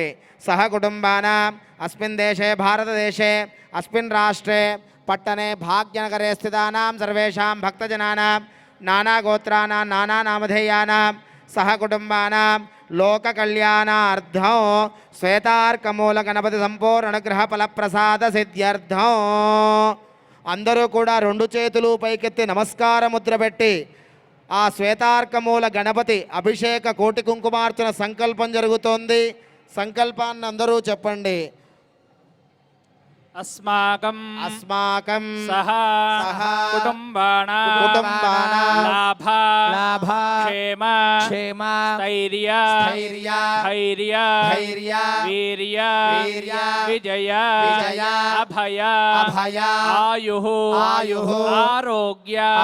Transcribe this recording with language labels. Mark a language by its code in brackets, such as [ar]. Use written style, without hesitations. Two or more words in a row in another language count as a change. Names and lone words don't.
[sa] సహకుటుంబానాం అస్మిన్ దేశే భారతదేశే అస్మిన్ రాష్ట్రే పట్టణే భాగ్యనగరే స్థితానాం సర్వేషాం భక్తజనానాం నానాగోత్రానాం నానానామధేయానాం సహకుటుంబానాం లోక కళ్యాణార్థం శ్వేతార్కమూల గణపతి సంపూర్ణ అనుగ్రహ ఫలప్రసాద సిద్ధ్యర్థం [te] అందరూ కూడా రెండు చేతులు పైకెత్తి నమస్కార ముద్ర పెట్టి ఆ శ్వేతార్కమూల గణపతి అభిషేక కోటి కుంకుమార్చన సంకల్పం జరుగుతోంది. సంకల్పాన్ని అందరూ చెప్పండి. [sa] अस्माकं सह कुटुम्बानां लाभ क्षेम स्थैर्य वीर्य विजय अभय आयुः आरोग्य